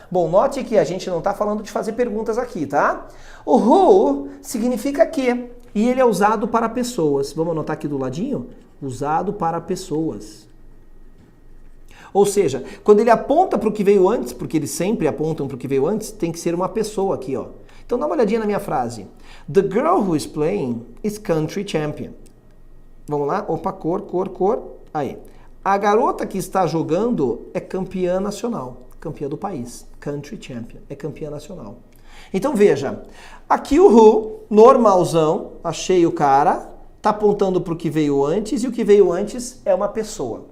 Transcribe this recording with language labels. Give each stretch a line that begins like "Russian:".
Portuguese: Bom, note que a gente não tá falando de fazer perguntas aqui, tá? O who significa que, e ele é usado para pessoas. Vamos anotar aqui do ladinho? Usado para pessoas. Ou seja, quando ele aponta para o que veio antes, porque eles sempre apontam para o que veio antes, tem que ser uma pessoa aqui, ó. Então dá uma olhadinha na minha frase.
English: The girl who is playing is country champion.
Portuguese: Vamos lá? Opa, cor. Aí. A garota que está jogando é campeã nacional, campeã do país.
English: Country champion,
Portuguese: é campeã nacional. Então veja, aqui o who, normalzão, achei o cara, tá apontando para o que veio antes, e o que veio antes é uma pessoa.